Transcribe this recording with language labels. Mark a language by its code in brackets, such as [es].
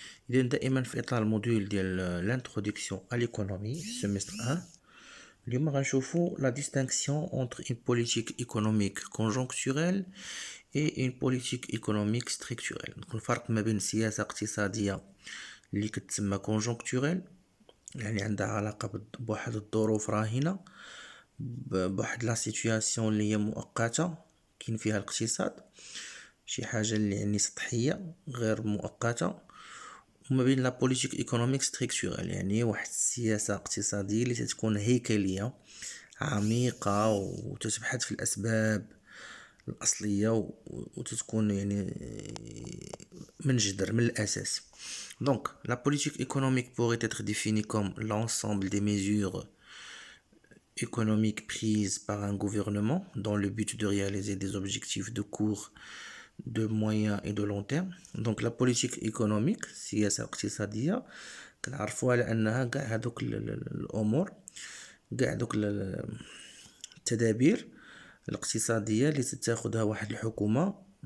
[ar] إذا دائما في إطار الموديول ديال [fr] l'introduction à l'économie semestre 1. [ar] اليوم غنشوفو [fr] la distinction entre une politique économique conjoncturelle et une politique économique structurelle. [ar] الفرق ما بين سياسة اقتصادية اللي كتسمى conjoncturelle، يعني عندها علاقة بواحد الظروف راهنة، بواحد [fr] لا سيتوياسيون [ar] اللي هي مؤقتة كاين فيها الاقتصاد، شي حاجة اللي يعني سطحية غير مؤقتة. وما بين [fr] لا بوليتيك ايكونوميك ستركتورال، [ar] يعني واحد السياسة اقتصادية اللي تتكون هيكلية عميقة وتتبحث في الأسباب الأصلية وتتكون يعني من جذر من الأساس. [fr] Donc, la politique économique pourrait être définie comme l'ensemble des mesures économiques prises par un gouvernement dans le but de réaliser des objectifs de court, de moyen et de long terme. Donc la politique économique [ar] سياسة اقتصادية كنعرفوها على أنها كاع هادوك الأمور، كاع دوك التدابير الاقتصادية اللي تتاخدها واحد الحكومة.